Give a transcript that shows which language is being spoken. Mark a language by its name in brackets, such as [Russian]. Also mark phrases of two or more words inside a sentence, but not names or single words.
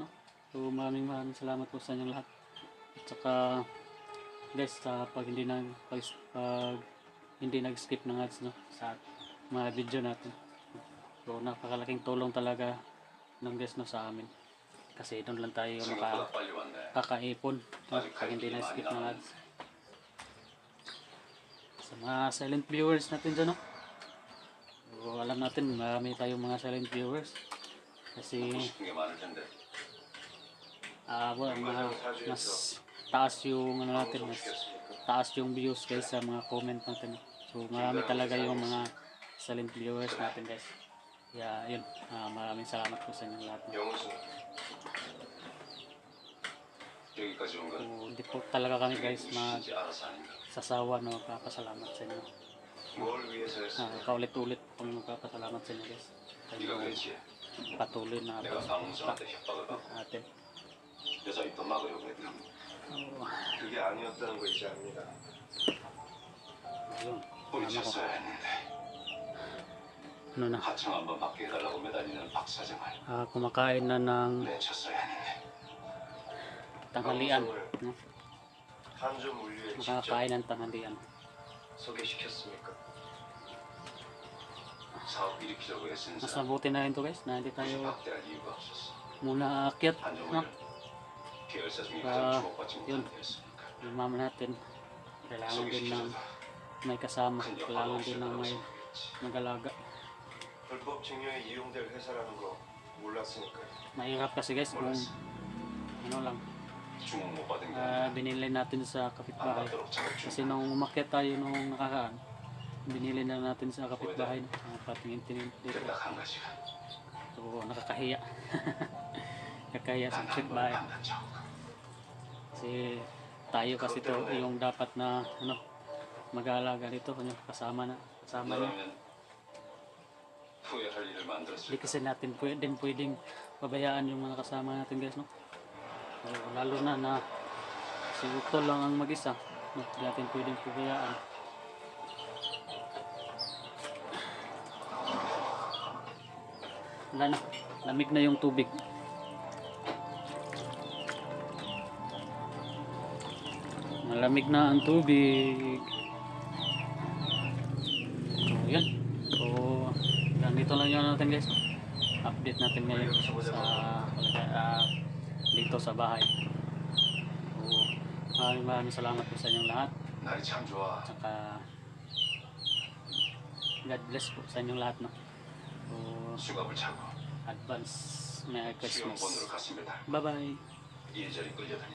[Filipino] So maraming salamat po sa inyong lahat. At saka guys, sa pag hindi nag-skip ng ads, no, sa mga video natin. So napakalaking tulong talaga ng guys, no, sa amin. Kasi doon lang tayo [Korean] 생각보다 빨리 왔네. [Filipino] kakaipon, no, pag hindi nag-skip ng ads. Sa mga [English] silent viewers [Filipino] natin dyan, no? So, alam natin, marami tayong mga [English] silent viewers. [Filipino] Kasi, [Korean] 먹고 싶은 게 많을 텐데. [Filipino] mas taas yung ano natin, mas taas yung views guys sa mga comment natin. So, marami talaga yung mga [English] silent viewers [Filipino] natin guys. Kaya, yun, maraming salamat po sa inyo lahat. [Korean] 영우수. 여기까지 온 [Filipino] So, [Korean] 건 [Filipino] hindi po talaga kami guys [Korean] 무엇인지 알아서 아닌가. [Filipino] magsasawa, no, magpapasalamat sa inyo. [Korean] 뭘 위해서 했을까? [Filipino] Kaulit-ulit pong magpapasalamat sa inyo guys. [Korean] 네가 그랬지. [Filipino] Patuloy na [Korean] 내가 방송한테 협박을 받고 [Filipino] natin. [Korean] 여자 입도 막으려고 했다. 그게 아니었다는 거 이제 압니다. [Filipino] Yun, [Korean] 뿌리쳤어야 했는데 [Filipino] ano na, [Korean] 하청 한번 받게 해달라고 매달리는 박 사장을 [Filipino] kumakain na ng [Korean] 내쳤어야 했는데 [Filipino] tanghalian, no? [Korean] 한점 물류에 직접 [Filipino] Makakain ng tanghalian. [Korean] 소개시켰습니까? 사업 일으키려고 애쓴 [Filipino] Mas [Korean] 사람 [Filipino] mabuti na rin to guys, na hindi [Korean] 굳이 [Filipino] tayo [Korean] 박대할 이유가 없었어. [Filipino] muna aakyat, no? [Korean] 한정을 계열사 중에 [Filipino] 아, [Korean] 가장 주목받지 [Filipino] yun. [Korean] 못한 계였으니까 [Filipino] Yung mama natin, kailangan din ng [Korean] 소개시켜줘도 [Filipino] may kasama, [Korean] 큰 역할 [Filipino] kailangan [Korean] 없이 [Filipino] din ng may [Korean] 생각했지. [Filipino] mag-alaga. [Korean] 불법 증여에 이용될 회사라는 거 몰랐으니까 [Filipino] Mahirap kasi guys kung ano lang, [Korean] 주목 못 받은 게 아니라 [Filipino] binili natin sa [Korean] 안 [Filipino] kapitbahay. [Korean] 받도록 작업 [Filipino] Kasi [Korean] 중. [Filipino] nung umakyat tayo nung nakaraan, binili na natin sa kapitbahay, patingin-tingin dito. [Korean] 딱 한 가지가 [Filipino] So, nakakahiya. Nakakahiya sa [Korean] 단 한 번을 [Filipino] kapitbahay. [Korean] 판단 적. [Filipino] Kasi tayo kasi to yung dapat na ano, mag-aalaga dito, ano, kasama niya. [Korean] 너라면 후회할 일을 만들었을 [Filipino] Hindi kasi natin pwedeng pabayaan yung mga kasama natin guys, no? So, lalo na si Utol lang ang mag-isa, no? Hindi natin pwedeng pabayaan. Wala na, lamig na yung tubig. Malamig na ang tubig. So, yun. So, ganito lang yun natin guys. Update natin ngayon sa dito sa bahay. So, maraming salamat po sa inyong lahat. [Korean] 날이 참 좋아. [Filipino] Saka, [English] God bless [Filipino] po sa inyong lahat, no? So, [Korean] 수갑을 차고 [English] advance Merry [Korean] 수영본으로 [English] Christmas. [Korean] 갔습니다. [Filipino] Bye-bye. [Korean] 이리저리 끌려다니.